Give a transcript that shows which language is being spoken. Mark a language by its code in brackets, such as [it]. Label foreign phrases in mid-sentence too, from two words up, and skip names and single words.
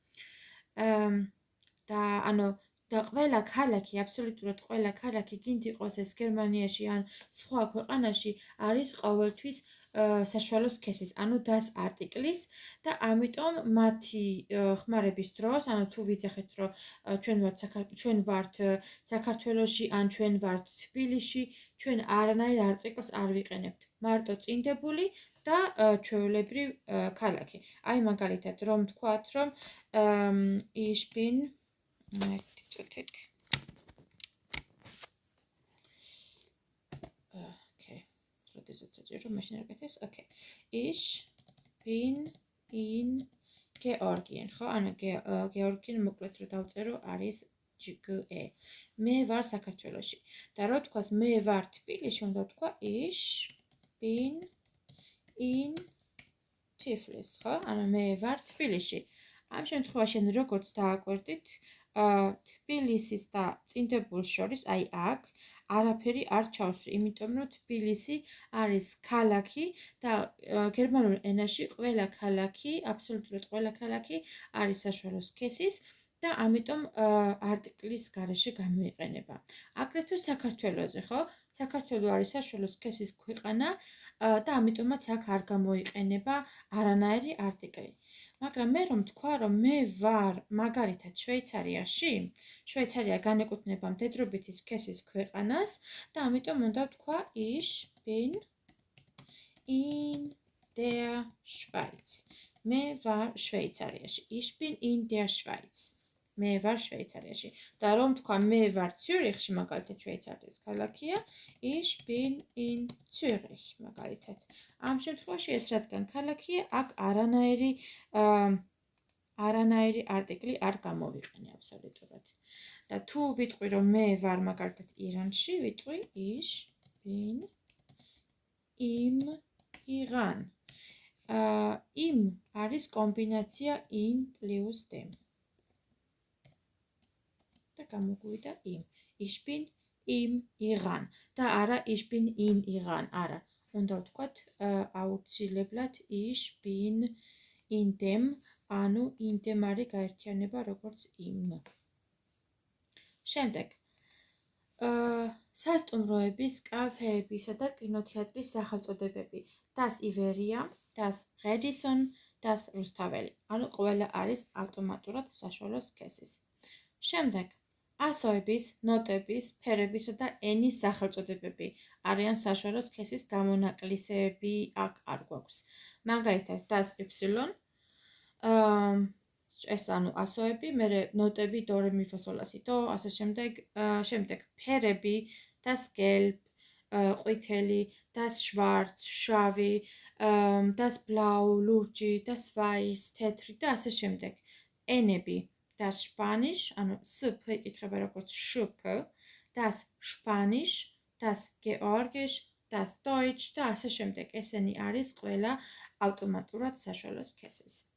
[ka] და ყველა ქალაქი, აბსოლუტურად ყველა ქალაქი, გინდ იყოს ეს გერმანიაში ან სხვა ქვეყანაში, არის ყოველთვის საშუალო სქესის, ანუ [de] das artiklis [ka] და ამიტომ მათი ხმარების დროს, ანუ თუ ვიცახეთ, რომ ჩვენ ვართ საქართველოში ან ჩვენ ვართ თბილისში, ჩვენ არანაირ არტიკლს არ ვიყენებთ. მარტო წინდებული და ჩვეულებრივ ქალაქი. აი მაგალითად, რომ თქვათ, რომ [de] ich bin Ich bin in Georgien. [ka] ხო, ანუ გეორგien მოკლედ რო დავწერო არის GGE. მე ვარ საქართველოში. და რო თქვათ მე ვარ თბილისში, უნდა ვთქვა [de] ich bin in Tiflis, [ka] ხო? ანუ მე ვარ თბილისში. ამ შემთხვევაში როგორც დააკვირდით, თბილისის და წინდებულს შორის, აი აქ არაფერი არ ჩავსვი, იმიტომ რომ თბილისი არის ქალაქი და გერმანულ ენაში ყველა ქალაქი, აბსოლუტურად ყველა ქალაქი არის საშუალო სქესის და ამიტომ არტიკლის გარეშე გამოიყენება. აგრეთვე საქართველოზე, ხო? საქართველო არის საშუალო სქესის ქვეყანა და ამიტომაც აქ არ გამოიყენება არანაირი არტიკლი. მაგრამ მე რომ თქვა, რომ მე ვარ მაგალითად შვეიცარიაში, შვეიცარია განეკუთვნება მდედრობითი სქესის ქვეყანას და ამიტომ უნდა ვთქვა [de] ich bin in der Schweiz. [ka] მე ვარ შვეიცარიაში. [de] Ich bin in der Schweiz. [ka] მე ვარ შვეიცარიაში. და რომ თქვა მე ვარ ციურიხში, მაგალითად შვეიცარიის ქალაქია, [de] ich bin in Zürich, [ka] მაგალითად. ამ შემთხვევაში ეს რადგან ქალაქია, აქ არანაირი არტიკლი არ გამოვიყენე აბსოლუტურად. და თუ ვიტყვი რომ მე ვარ მაგალითად ირანში, ვიტყვი [de] ich bin im Iran. [ka] im არის კომბინაცია [de] in plus dem. [ka] და გამოგვივიდა im. [de] Ich bin im Iran. [ka] და არა [de] ich bin in Iran, [ka] არა. უნდა ვთქვათ აუცილებლად [de] ich bin in dem, [ka] ანუ [de] in dem [ka] არის გაერთიანება როგორც im. შემდეგ სასტუმროების, კაფეებისა და კინოთეატრის სახელწოდებები. [de] das Iberia, das Radisson, das Rustaveli. [ka] ანუ ყველა არის ავტომატურად საშუალო სქესის. შემდეგ ასოების, ნოტების, ფერებისა და ენის სახელწოდებები არიან საშუალო სქესის გამონაკლისები, აქ არ გვაქვს. მაგალითად, [de] das Y, [ka] ეს ანუ ასოები, მერე ნოტები do re mi fa sol la si do, ასე შემდეგ ფერები, [de] das Gelb, [ka] ყვითელი, [de] das Schwarz, [ka] შავი, [de] das Blau, [ka] ლურჯი, [de] das Weiß, [ka] თეთრი და ასე შემდეგ. ენები [de] das Spanisch, [ka] ანუ SP იკითხება როგორც SP, [de] das Spanisch, das Georgisch, das Deutsch [ka] და ასე შემდეგ. ესენი არის ყველა ავტომატურად საშუალო სქესის.